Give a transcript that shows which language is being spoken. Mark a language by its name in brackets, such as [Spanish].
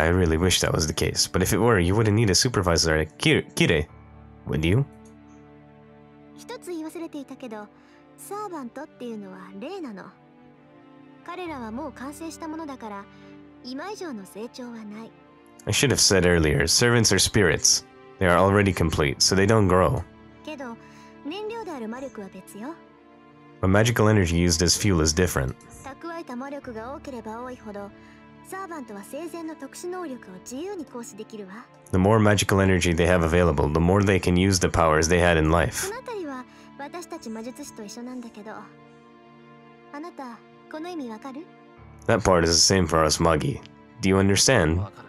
[English] I really wish that was the case, but if it were, you wouldn't need a supervisor like Kire, would you? [Japanese] 一つ言い忘れていたけど、サーバントっていうのは霊なの。彼らはもう完成したものだから、今以上の成長はない。 [English] I should have said earlier, servants are spirits. They are already complete, so they don't grow. [Japanese] けど、燃料である魔力は別よ。 [English] But magical energy used as fuel is different. [Japanese] 蓄えた魔力が多ければ多いほど、サーバントは生前の特殊能力を自由に行使できるわ。 [English] The more magical energy they have available, the more they can use the powers they had in life. [Japanese] そのあたりは私たち魔術師と一緒なんだけど、あなたこの意味わかる？ [English] That part is the same for us, Magi. Do you understand?